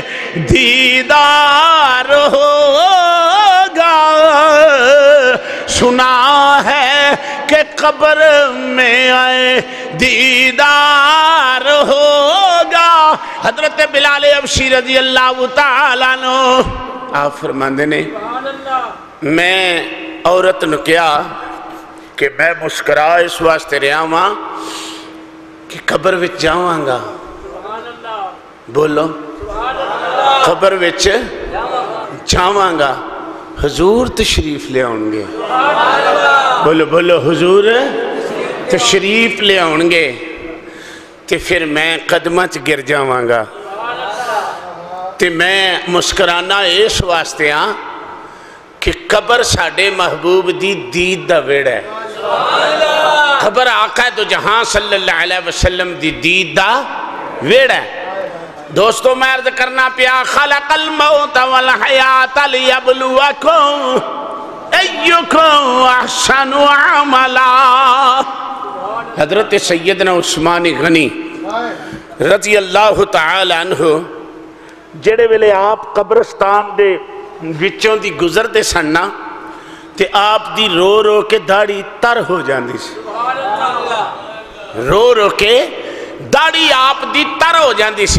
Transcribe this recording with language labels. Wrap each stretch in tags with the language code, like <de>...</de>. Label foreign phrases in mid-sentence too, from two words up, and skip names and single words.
<ur>دیدار ہوگا، سنا ہے کہ قبر میں آئے دیدار ہوگا.</ur> <pa>ਹਜ਼ਰਤ ਬਿਲਾਲ ਹਬਸ਼ੀ</pa> <ar>رضي الله تعالى عنه</ar> <pa>ਆਪ ਫ਼ਰਮਾਂਦੇ ਨੇ ਮੈਂ ਔਰਤ ਨੂੰ ਕਹਾ ਕਿ ਮੈਂ ਮੁਸਕੁਰਾ ਇਸ ਵਾਸਤੇ ਰਹਾ ਵਾਂ ਕਿ ਕਬਰ ਵਿਚ ਜਾਵਾਂਗਾ। ਬੋਲੋ ਕਬਰ ਵਿਚ ਜਾਵਾਂਗਾ, ਹਜ਼ੂਰ ਤਸ਼ਰੀਫ਼ ਲੈ ਆਉਣਗੇ। ਬੋਲੋ ਬੋਲੋ ਹਜ਼ੂਰ ਤਸ਼ਰੀਫ਼ ਲੈ ਆਉਣਗੇ ਤੇ ਫਿਰ ਮੈਂ ਕਦਮਾਂ ਚ ਗਿਰ ਜਾਵਾਂਗਾ। ਤੇ ਮੈਂ ਮੁਸਕੁਰਾਣਾ ਇਸ ਵਾਸਤੇ ਹਾਂ ਕਿ ਕਬਰ ਸਾਡੇ ਮਹਿਬੂਬ ਦੀ ਦੀਦ ਦਾ ਵਿਹੜਾ ਹੈ, ਖ਼ਬਰ ਆਕਾ ਤੋ ਜਹਾਂ</pa> <ar>صلى الله عليه وسلم</ar> <pa>ਦੀ ਦੀਦ ਦਾ ਵਿਹੜਾ ਹੈ। ਦੋਸਤੋਂ ਮੈਂ ਅਰਜ਼ ਕਰਨਾ ਪਿਆ</pa> <ar>خلق الموت والحياة ليبلوكم أيكم أحسن عملا.</ar> <pa>ਹਜ਼ਰਤ ਸੱਯਦਨਾ ਉਸਮਾਨ ਗ਼ਨੀ</pa> <ar>رضي الله تعالى عنه</ar> <pa>ਜਿਹੜੇ ਵੇਲੇ ਆਪ ਕਬਰਸਤਾਨ ਦੇ ਵਿਚੋਂ ਦੀ ਗੁਜ਼ਰਤੇ ਸਨ ਨਾ ਤੇ ਆਪ ਦੀ ਰੋ ਰੋ ਕੇ ਦਾੜ੍ਹੀ ਤਰ ਹੋ ਜਾਤੀ ਸੀ, ਰੋ ਰੋ ਕੇ ਦਾੜ੍ਹੀ ਆਪ ਦੀ ਤਰ ਹੋ ਜਾਤੀ ਸੀ।</pa>